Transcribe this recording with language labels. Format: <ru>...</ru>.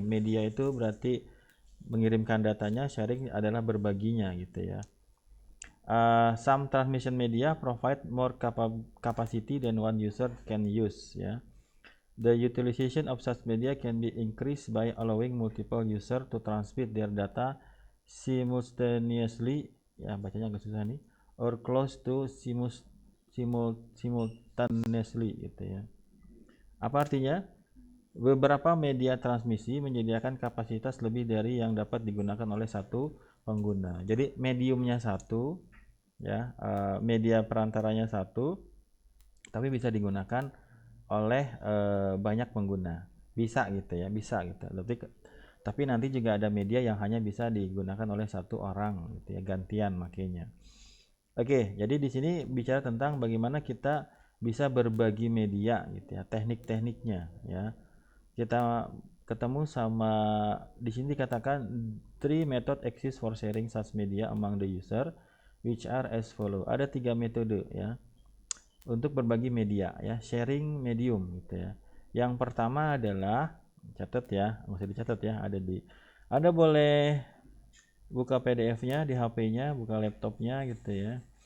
<id>Media itu berarti mengirimkan datanya, sharing adalah berbaginya gitu ya.</id> <en>Some transmission media provide more capacity than one user can use ya. The utilization of such media can be increased by allowing multiple user to transmit their data simultaneously,</en> <id>ya bacanya agak susah nih,</id> <en>or close to simultaneously gitu ya.</en> <id>Apa artinya? Beberapa media transmisi menyediakan kapasitas lebih dari yang dapat digunakan oleh satu pengguna. Jadi mediumnya satu, ya, media perantaranya satu, tapi bisa digunakan oleh banyak pengguna. Bisa gitu ya, bisa gitu. Tapi nanti juga ada media yang hanya bisa digunakan oleh satu orang, gitu ya, gantian makanya. Oke, jadi di sini bicara tentang bagaimana kita bisa berbagi media, gitu ya, teknik-tekniknya, ya. Kita ketemu sama di sini dikatakan</id> <en>three method exist for sharing such media among the user, which are as follow.</en> <id>Ada tiga metode ya untuk berbagi media ya, sharing medium gitu ya. Yang pertama adalah, catat ya, nggak usah dicatat ya, ada boleh buka PDF-nya di HP-nya, buka laptopnya gitu ya.</id>